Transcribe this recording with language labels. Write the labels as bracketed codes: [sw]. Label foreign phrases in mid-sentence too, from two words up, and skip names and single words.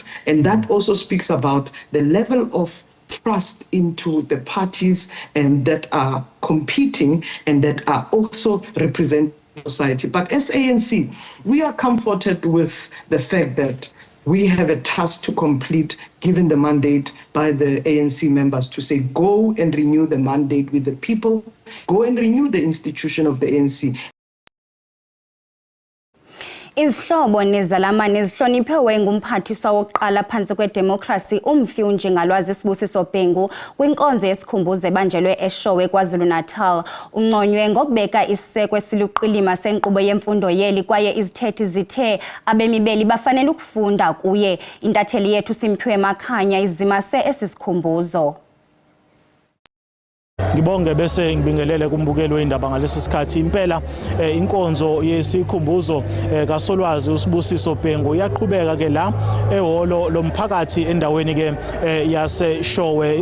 [en] And that also speaks about the level of trust into the parties that are competing and that are also representing society. But as ANC, we are comforted with the fact that we have a task to complete, given the mandate by the ANC members to say, go and renew the mandate with the people, go and renew the institution of the ANC. [zu] Izihlobo nezalamane zihloniphewe ngumphathiswa wokuqala phansi kwedemokhrasi uMfiwe Njengalwazi Sibusiso Bhengu kwinkonzo yesikhumbuzo ebanjelwe eShowe KwaZulu-Natal. [xh] Unconywe ngokubeka isiseko esiluqilima senkqubo yemfundo yeli kwaye izithethi zithe abemi beli bafanele ukufunda kuye. [zu] Intatheli yethu Simphiwe Makhanya izimase esisikhumbuzo. Ngibonge bese ngibingelele kumbukeli weindaba ngalesi sikhathi. Impela inkonzo yesikhumbuzo kaSolwazi uSibusiso Bhengu yaqhubeka ke la ehholo lomphakathi endaweni ke yaseShowe.